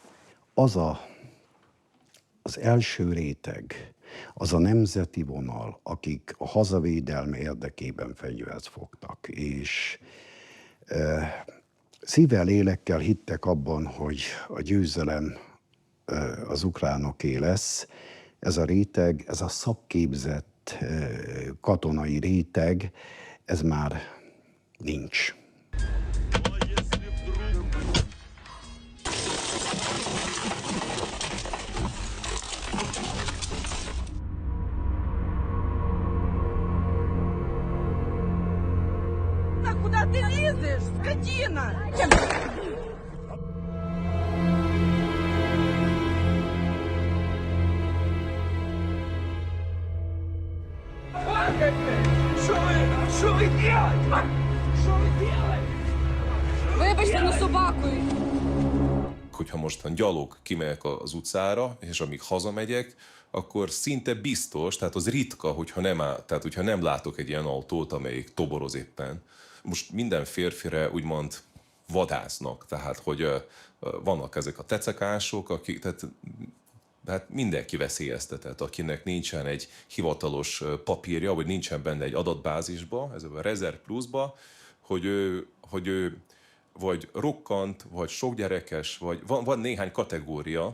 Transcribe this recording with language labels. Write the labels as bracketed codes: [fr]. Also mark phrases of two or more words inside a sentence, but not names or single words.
[hu] Az első réteg, az a nemzeti vonal, akik a hazavédelme érdekében fegyvert fogtak, és szívvel, lélekkel hittek abban, hogy a győzelem az ukránoké lesz. Ez a réteg, ez a szakképzett katonai réteg, ez már nincs. [ru] Куда ты лезешь, скотина? Что вы делаете? Что вы делаете? [uk] Вибачте, на собакою. [hu] Hogyha mostan gyalog kimegyek az utcára, és amíg hazamegyek, akkor szinte biztos, tehát az ritka, hogyha nem látok egy ilyen autót, amelyik toboroz éppen. Most minden férfire úgymond vadásznak, tehát hogy vannak ezek a tecekások, akik, tehát mindenki veszélyeztetett, akinek nincsen egy hivatalos papírja, vagy nincsen benne egy adatbázisba, ez a Reserve Plus-ba, hogy ő vagy rokkant, vagy sokgyerekes, vagy van néhány kategória.